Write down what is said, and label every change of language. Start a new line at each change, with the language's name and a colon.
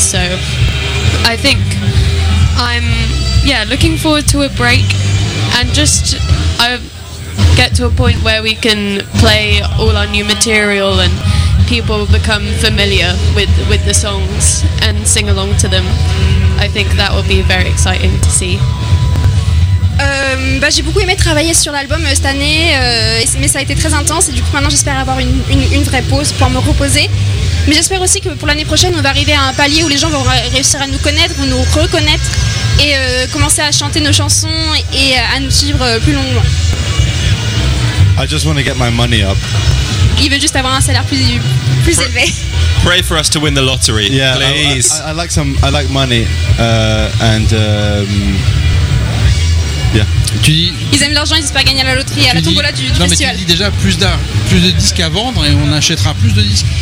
English: So I think I'm looking forward to a break and just I get to a point where we can play all our new material and people become familiar with the songs and sing along to them. I think that will be very exciting to see.
French: J'ai beaucoup aimé travailler sur l'album cette année, mais ça a été très intense et du coup maintenant j'espère avoir une vraie pause pour me reposer. Mais j'espère aussi que pour l'année prochaine on va arriver à un palier où les gens vont réussir à nous connaître, vont nous reconnaître et commencer à chanter nos chansons et à nous suivre plus longuement.
English: I just want to get my money up.
French: Il veut juste avoir un salaire plus élevé.
English: Pray for us to win the lottery, yeah, please. I like some, I like money, and yeah.
French: Tu dis, ils aiment l'argent, ils espèrent gagner à la loterie, à la tombola du non, Non, mais tu dis déjà plus de disques à vendre et on achètera plus de disques.